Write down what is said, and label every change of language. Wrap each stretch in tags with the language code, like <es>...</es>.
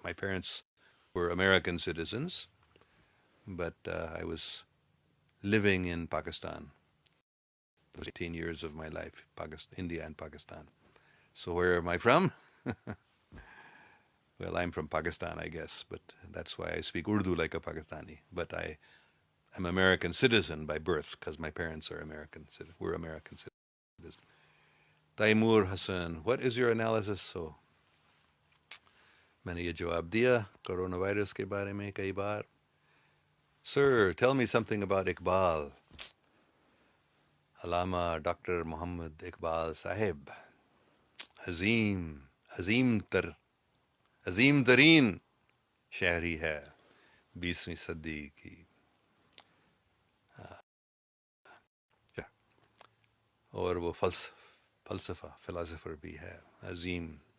<en>My parents were American citizens, but I was living in Pakistan for 18 years of my life, India and Pakistan. So where am I from? Well, I'm from Pakistan, I guess, but that's why I speak Urdu like a Pakistani. But I am American citizen by birth because my parents are American. We're American citizens. Taimur Hassan, what is your analysis?</en> <ur>So میں نے یہ جواب دیا corona virus کے بارے میں کئی بار.</ur> <en>Sir, tell me something about Iqbal.</en> <ur>Allama doctor محمد اقبال صاحب عظیم ترین شاعری ہے 20ویں صدی کی. اور وہ فلسفر بھی ہے عظیم.</ur>